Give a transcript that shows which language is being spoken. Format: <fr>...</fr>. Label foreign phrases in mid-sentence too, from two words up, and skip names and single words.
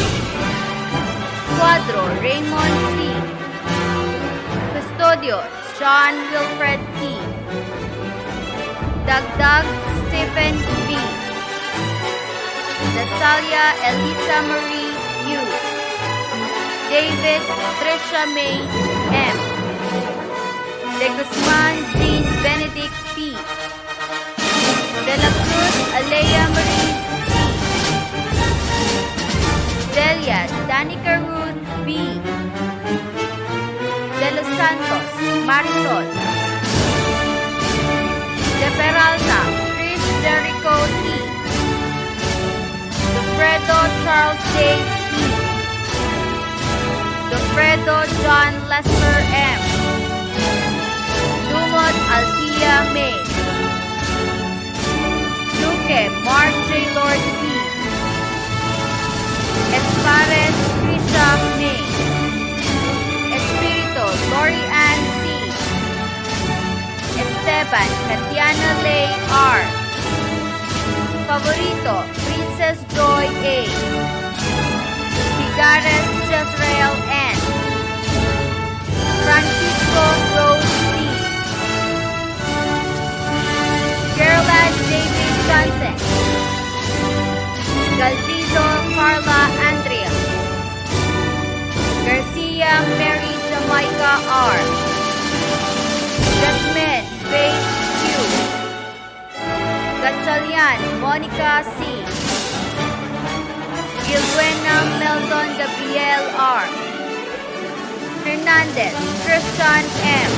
<en>Cuadro Raymond C. Custodio John Wilfred P. Dagdag Stephen V. Dasalia Elisa Marie U. David Tricia May M. De Guzman Jean Benedict P. De la Cruz Alea Marie C. Delia Danica Ruth B. De Los Santos Marisol. De Peralta Chris Jericho T. Fredo Charles J. P. Fredo John Lester M. Dumont Althea May. Luque Mark J. Lord P. Espares Trisha May. Espirito Lori Ann C. Esteban Katiana Lay R. Favorito Princess Joy A. Figares Jezreel N. Francisco Rose C. Gerlad David Johnson. Galvizo Carla Andrea. Garcia Mary Jamaica R. Jasmine Faith Q. Gatchalian Monica C. Gilbuena Melton Gabriel R. Hernandez Christian M.</en>